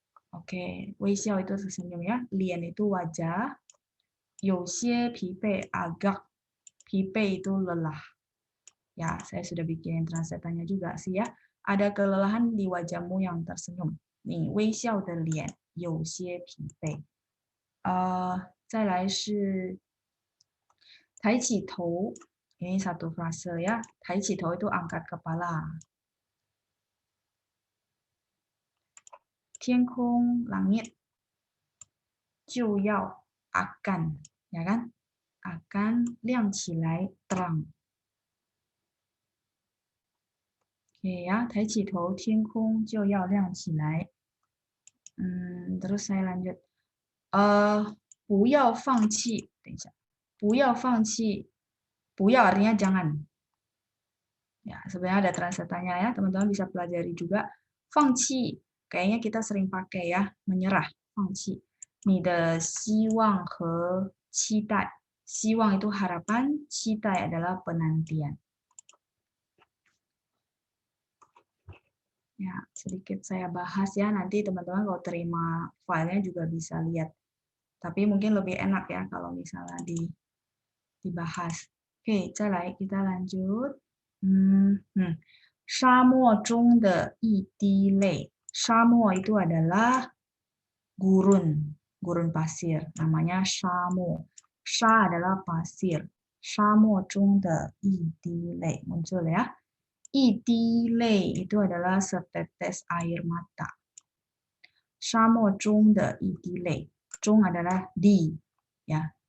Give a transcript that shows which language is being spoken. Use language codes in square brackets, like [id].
[id] Oke, 微笑 itu tersenyum ya. Lian itu wajah. [zh] 有些疲惫 [id] agak. 疲惫 itu lelah. Ya, saya sudah bikin translatannya juga sih ya. Ada kelelahan di wajahmu yang tersenyum. Nih, [zh] 微笑的脸有些疲惫. 再来是抬起头. [id] Ini satu frase ya. 抬起头 itu angkat kepala. 天空 langit 就要 akan, ya kan? Akan 亮起来 terang. Oke ya, [zh] 抬起头天空就要亮起来. [id] Terus saya lanjut. [zh] 不要放弃，等一下，不要放弃，不要 [id] artinya jangan. Ya, sebenarnya ada translatannya ya, teman-teman bisa pelajari juga. 放弃 kayaknya kita sering pakai ya, menyerah, 放弃. [zh] 你的希望和期待，希望 [id] itu harapan, [zh] 期待 [id] adalah penantian. Ya, sedikit saya bahas ya, nanti teman-teman kalau terima filenya juga bisa lihat. Tapi mungkin lebih enak ya kalau misalnya dibahas. Oke, [zh] 再来 [id] kita lanjut. [zh] 沙漠中的一滴泪. 沙漠 [id] itu adalah gurun. gurun pasir, namanya Shamo. Sha adalah pasir. Shamo [zh] 中的一滴泪 [id] muncul ya. [zh] 一滴泪 [id] itu adalah setetes air mata. [zh] Shamo 中的一滴泪, 中 [id] adalah di, ya.